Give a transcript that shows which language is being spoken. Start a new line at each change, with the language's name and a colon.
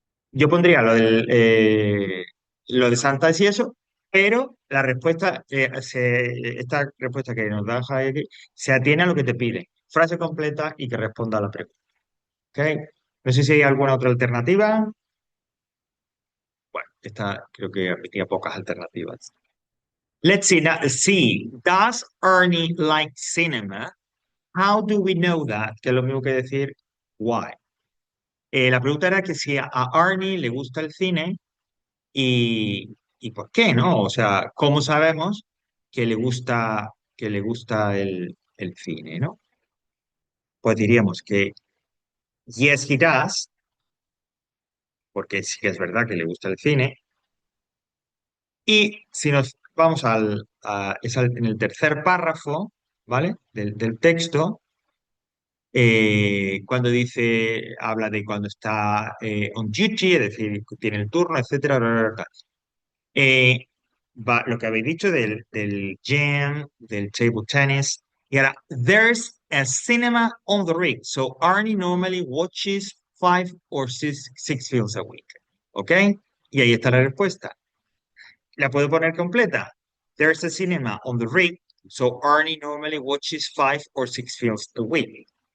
Spanish: Yo pondría lo de sometimes y eso, pero la respuesta, esta respuesta que nos da Javi aquí, se atiene a lo que te pide. Frase completa y que responda a la pregunta. ¿Ok? No sé si hay alguna otra alternativa. Bueno, esta creo que tenía pocas alternativas.
English: Let's see. Now, see, does Ernie like cinema? How do we know that?
Spanish: Que es lo mismo que decir why. La pregunta era que si a Ernie le gusta el cine y por qué, ¿no? O sea, ¿cómo sabemos que le gusta el cine, ¿no? Pues diríamos que
English: yes, he does,
Spanish: porque sí que es verdad que le gusta el cine. Y si nos vamos en el tercer párrafo, ¿vale? Del texto, cuando habla de cuando está on duty, es decir, tiene el turno, etcétera, bla, bla, bla, bla. Eh, lo que habéis dicho del jam, del table tennis, y ahora,
English: there's a cinema on the rig, so Arnie normally watches 5 or 6 films a week, ¿ok?
Spanish: Y ahí está la respuesta. La puedo poner completa.
English: There's a cinema on the rig, so Arnie normally watches 5 or 6 films a week.